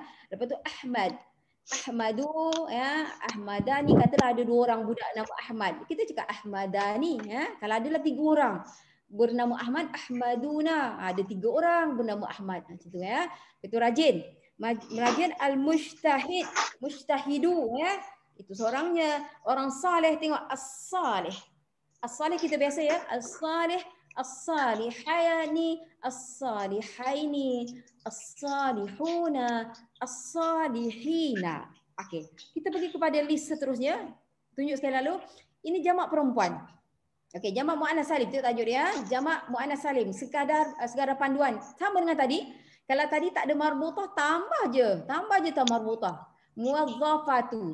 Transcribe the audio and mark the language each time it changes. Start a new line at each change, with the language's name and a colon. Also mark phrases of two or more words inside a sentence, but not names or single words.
Malay: Lepas tu Ahmad, Ahmadu ya, Ahmadani, katalah ada 2 orang budak nama Ahmad. Kita cakap Ahmadani ya. Kalau adalah 3 orang bernama Ahmad, Ahmaduna, ada 3 orang bernama Ahmad macam tu ya. Itu rajin. Rajin
Arabic: المجتهد، مجتهدُ
Malay: ya. Itu seorangnya. Orang saleh tengok as-salih. As-salih kita biasa ya,
Arabic: الصالح، الصالحان، الصالحين، الصالحون، الصالحين.
Malay: Okey, kita pergi kepada list seterusnya. Tunjuk sekali lalu. Ini jamak perempuan. Okey, jamak
Arabic: مؤنث سالم,
Malay: tengok tajuk dia. Jamak
Arabic: مؤنث سالم,
Malay: sekadar panduan. Sama dengan tadi. Kalau tadi tak ada marbutah, tambah je
Arabic: تاء مربوطة.
Malay: Muwazzafatu.